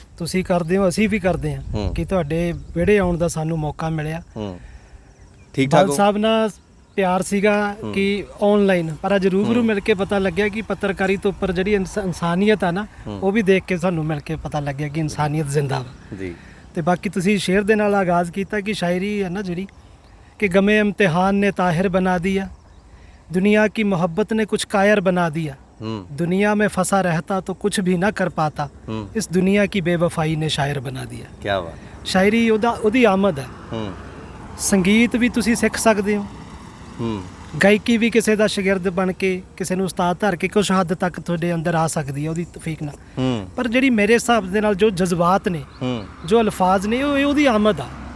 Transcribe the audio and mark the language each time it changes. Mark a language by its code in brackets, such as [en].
[pa] ਤੁਸੀਂ ਕਰਦੇ ਹੋ, ਅਸੀਂ ਵੀ ਕਰਦੇ ਹਾਂ ਕਿ ਤੁਹਾਡੇ ਵਿਹੜੇ ਆਉਣ ਦਾ ਸਾਨੂੰ ਮੌਕਾ ਮਿਲਿਆ। ਠੀਕ ਠਾਕ ਸਾਹਿਬ ਨਾਲ ਪਿਆਰ ਸੀਗਾ ਕਿ ਆਨਲਾਈਨ, ਪਰ ਅੱਜ ਰੂਬਰੂ ਮਿਲ ਕੇ ਪਤਾ ਲੱਗਿਆ ਕਿ ਪੱਤਰਕਾਰੀ ਤੋਂ ਉੱਪਰ ਜਿਹੜੀ ਇਨਸਾਨੀਅਤ ਆ ਨਾ, ਉਹ ਵੀ ਦੇਖ ਕੇ ਸਾਨੂੰ ਮਿਲ ਕੇ ਪਤਾ ਲੱਗਿਆ ਕਿ ਇਨਸਾਨੀਅਤ ਜ਼ਿੰਦਾ ਵਾ ਜੀ। ਤੇ ਬਾਕੀ ਤੁਸੀਂ ਸ਼ੇਰ ਦੇ ਨਾਲ ਆਗਾਜ਼ ਕੀਤਾ ਕਿ ਸ਼ਾਇਰੀ ਹੈ ਨਾ ਜਿਹੜੀ, ਕਿ ਗਮੇ [hi] ਇम्तिहान ने ताहिर बना दिया, दुनिया की मोहब्बत ने कुछ कायर बना दिया, दुनिया में फंसा रहता तो कुछ भी ना कर पाता, इस दुनिया की बेवफाई ने शायर बना दिया। क्या बात। [pa] शायरी ਉਹਦੀ ਆਮਦ ਹੈ। ਸੰਗੀਤ ਵੀ ਤੁਸੀਂ ਸਿੱਖ ਸਕਦੇ ਹੋ, ਗਾਇਕੀ ਵੀ ਕਿਸੇ ਦਾ ਸ਼ਾਗਿਰਦ ਬਣ ਕੇ ਕਿਸੇ ਨੂੰ ਉਸਤਾਦ ਧਰ ਕੇ ਕੁਝ ਹੱਦ ਤੱਕ ਤੁਹਾਡੇ ਅੰਦਰ ਆ ਸਕਦੀ ਹੈ ਉਹਦੀ ਤੌਫੀਕ ਨਾਲ। ਪਰ ਜਿਹੜੀ ਮੇਰੇ ਹਿਸਾਬ ਦੇ ਨਾਲ ਜੋ ਜਜ਼ਬਾਤ ਨੇ, ਜੋ ਅਲਫਾਜ਼ ਨੇ, ਉਹ ਉਹਦੀ ਆਮਦ ਆ।